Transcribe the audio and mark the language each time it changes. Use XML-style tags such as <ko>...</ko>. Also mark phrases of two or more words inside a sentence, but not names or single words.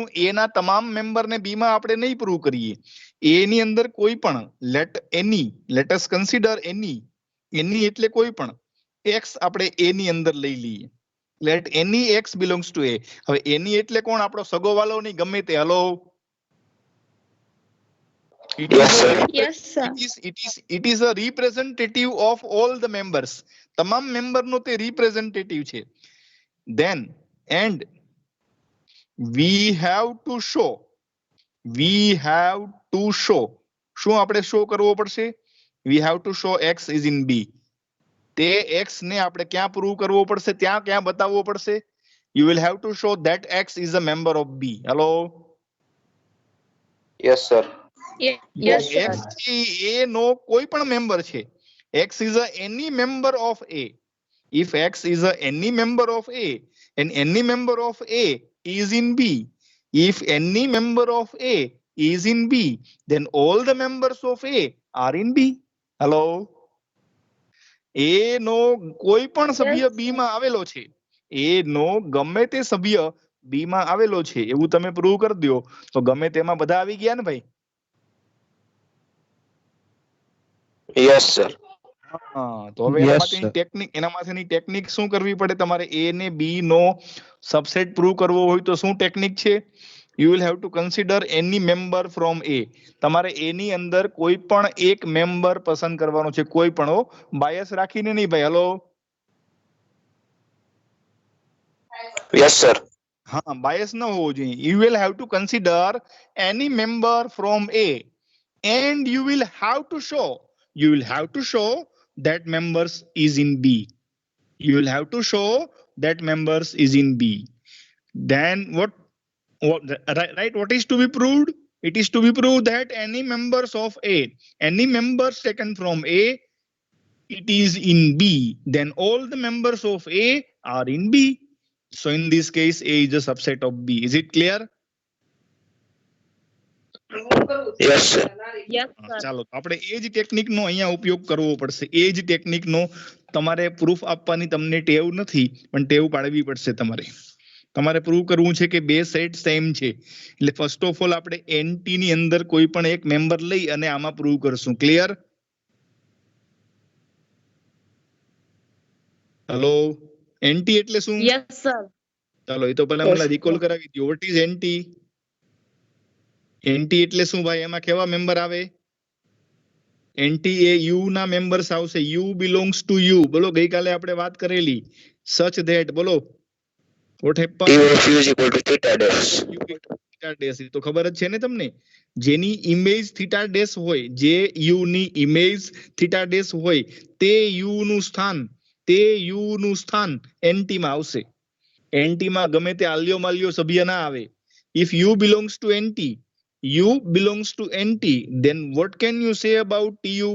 <gu>એ ના તમામ મેમ્બર ને બી માં આપણે નહીં પ્રૂવ કરીએ. એ ની અંદર કોઈ પણ</gu> <en>let us consider any</en> <gu>એટલે કોઈ પણ એક્સ આપણે એ ની અંદર લઈ લઈએ.</gu> <en>Let any x belongs to a.</en> <gu>હવે એની એટલે કોણ? આપણો સગો વાલો નહીં, ગમે તે. હલો,</gu> <en>Yes, sir. Yes, sir. it is a representative of all the members.</en> <gu>તમામ મેમ્બર નો તે રિપ્રેઝેન્ટેટિવ છે.</gu> <en>Then and we have to show</en> <gu>શું આપણે શો કરવો પડશે?</gu> <en>we have to show x is in b.</en> <gu>તે x ને આપણે ક્યાં પ્રૂવ કરવો પડશે? ક્યાં બતાવવો પડશે?</gu> <en>you will have to show that x is a member of b. hello, Yes, sir. Yes, sir.</en> <gu>x એ નો કોઈ પણ મેમ્બર છે.</gu> <en>x is a any member of a. if x is a any member of a and any member of a is in b, if any member of a is in b, then all the members of a are in b.</en> <gu>hello, a નો કોઈ પણ સભ્ય</gu> <en>Yes, b sir.</en> <gu>માં આવેલો છે. a નો ગમે તે સભ્ય b માં આવેલો છે એવું તમે પ્રૂવ કરી દો તો ગમે તેમાં બધા આવી ગયા ને ભાઈ?</gu> <en>Yes, sir.</en> <gu>હા, તો હવે એના માટેની ટેકનિક શું કરવી પડે તમારે? એ ને બી નો સબસેટ પ્રૂવ કરવો હોય તો શું ટેકનિક છે?</gu> <en>You will have to consider any member from a.</en> <gu>તમારે એ ની અંદર કોઈ પણ એક મેમ્બર પસંદ કરવાનો છે, કોઈ પણ, બાયસ રાખીને નહીં ભાઈ. હલો,</gu> <en>Yes, sir.</en> <gu>હા, બાયસ ન હોવો જોઈએ.</gu> <en>You will have to consider any member from a and you will have to show that members is in b. you will have to show that members is in b. Then what what is to be proved? It is to be proved that any members of a, any members taken from a, it is in b, then all the members of a are in b. So in this case a is a subset of b. Is it clear? Yes, sir. Yes, sir.</en> <gu>ચાલો, આપણે એ જ ટેકનિક નો અહીંયા ઉપયોગ કરવો પડશે. એ જ ટેકનિક નો તમારે પ્રૂફ આપવાની તમને ટેવ નથી, પણ ટેવ પાડવી પડશે તમારે. તમારે પ્રૂવ કરવું છે કે બે સેટ સેમ છે. એટલે</gu> <en>first of all</en> <gu>આપણે એનટી ની અંદર કોઈ પણ એક મેમ્બર લઈ અને આમાં પ્રૂવ કરશું. ક્લિયર? હેલો, એનટી એટલે શું?</gu> <en>Yes, sir.</en> <gu>ચાલો, એ તો પહેલા મને રિકોલ કરાવી દો.</gu> <en>What is NT?</en> <gu>એનટી એટલે શું ભાઈ? એમાં કેવા મેમ્બર આવે? એનટી એ યુ ના મેમ્બર્સ આવશે.</gu> <en>U belongs to U.</en> <gu>બોલો, ગઈકાલે આપણે વાત કરેલી.</gu> <en>such that, બોલો, what happen? T of U is equal to theta dash.</en> <gu>થીટા ડેશ. તો ખબર જ છે ને તમને? જેની ઇમેજ થીટા ડેશ હોય, જે યુ ની ઇમેજ થીટા ડેશ હોય, તે યુ નું સ્થાન એનટી માં આવશે. એનટી માં ગમે તે આલ્યો માલ્યો સભ્ય ના આવે.</gu> <en>If U belongs to NT, then what can you say about tu?</en>